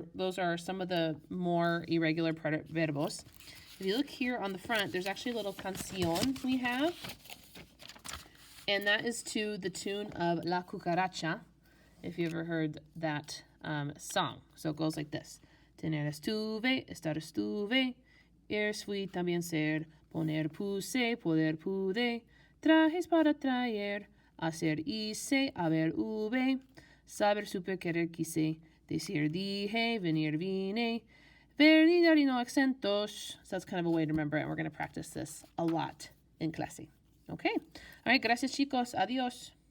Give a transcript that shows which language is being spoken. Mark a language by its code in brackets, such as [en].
[en] Those are some of the more irregular verbos. If you look here on the front, there's actually a little canción we have. And that is to the tune of La Cucaracha, if you ever heard that song. So it goes like this. [es] Tener estuve, estar estuve, fui también ser, poner puse, poder pude, trajes para traer, hacer hice, haber hube, saber supe, querer quise, decir dije, venir vine, ver y dar y no acentos. [en] So that's kind of a way to remember it, and we're going to practice this a lot in clase. Okay. All right, gracias chicos. Adiós.